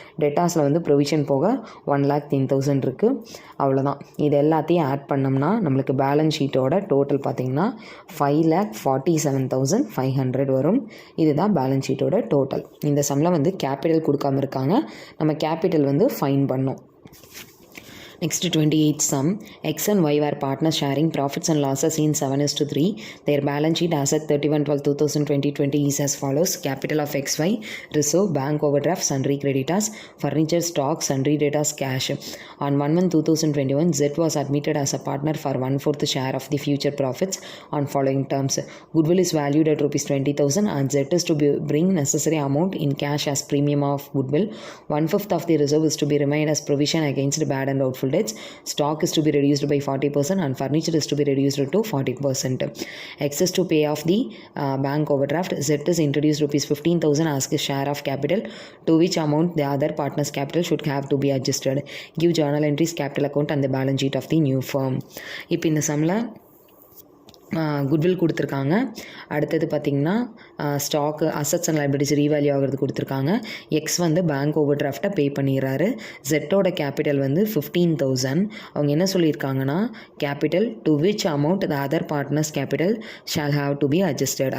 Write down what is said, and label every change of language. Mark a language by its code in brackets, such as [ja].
[ta] டெட்டாஸில் வந்து ப்ரொவிஷன் போக 1,10,000 இருக்குது. அவ்வளோதான். இது எல்லாத்தையும் ஆட் பண்ணோம்னா நம்மளுக்கு பேலன்ஸ் ஷீட்டோட டோட்டல் பார்த்திங்கன்னா 5,47,500 வரும். இதுதான் பேலன்ஸ் ஷீட்டோட டோட்டல். இந்த சம்மில் வந்து கேபிட்டல் கொடுக்காம இருக்காங்க, நம்ம கேபிட்டல் வந்து ஃபைன் பண்ணோம். [en] Next 28th sum. X and Y were partners sharing profits and losses in 7:3. Their balance sheet as at 31/12/2020 is as follows. Capital of XY, reserve, bank overdraft, sundry creditors, furniture, stock, sundry debtors, cash. On 1/1/2021, Z was admitted as a partner for 1/4 share of the future profits on following terms. Goodwill is valued at ₹20,000 and Z is to bring necessary amount in cash as premium of goodwill. 1/5 of the reserve is to be remained as provision against bad and doubtful debts. Stock is to be reduced by 40% and furniture is to be reduced to 40%. Excess to pay off the bank overdraft. Z is introduced ₹15,000 as a share of capital, to which amount the other partner's capital should have to be adjusted. Give journal entries, capital account and the balance sheet of the new firm. [ta] இப்போ இந்த சம்மில் goodwill கொடுத்துருக்காங்க. அடுத்தது பார்த்திங்கன்னா stock, assets and liabilities revalue ஆகிறது கொடுத்துருக்காங்க. X வந்து bank over டிராஃப்டை பே பண்ணிடுறாரு. ஜெட்டோட கேபிட்டல் வந்து 15,000. அவங்க என்ன சொல்லியிருக்காங்கன்னா [en] Capital to which amount the other partners capital shall have to be adjusted.